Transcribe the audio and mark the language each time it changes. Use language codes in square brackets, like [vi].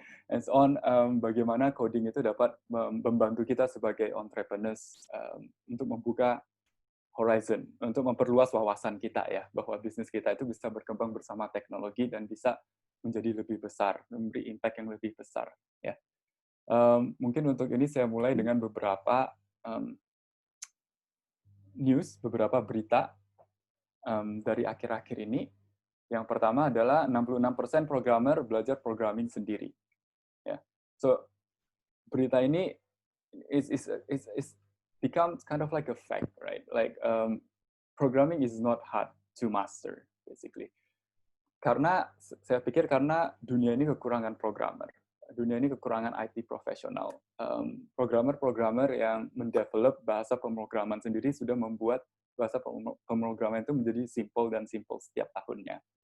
[en] And so on, [id] bagaimana coding itu dapat membantu kita sebagai entrepreneurs untuk membuka horizon, untuk memperluas wawasan kita ya, bahwa bisnis kita itu bisa berkembang bersama teknologi dan bisa menjadi lebih besar, memberi impact yang lebih besar. Ya. Mungkin untuk ini saya mulai dengan beberapa news, beberapa berita dari akhir-akhir ini. Yang pertama adalah 66% programmer belajar programming sendiri. Ya. [en] So, [id] berita ini [en] is becomes kind of like a fact, right? Like programming is not hard to master, basically. [id] Karena saya pikir karena dunia ini kekurangan programmer, dunia ini kekurangan IT profesional. Programmer yang mendevelop bahasa pemrograman sendiri sudah membuat bahasa pemrograman itu menjadi simple dan simple setiap tahunnya.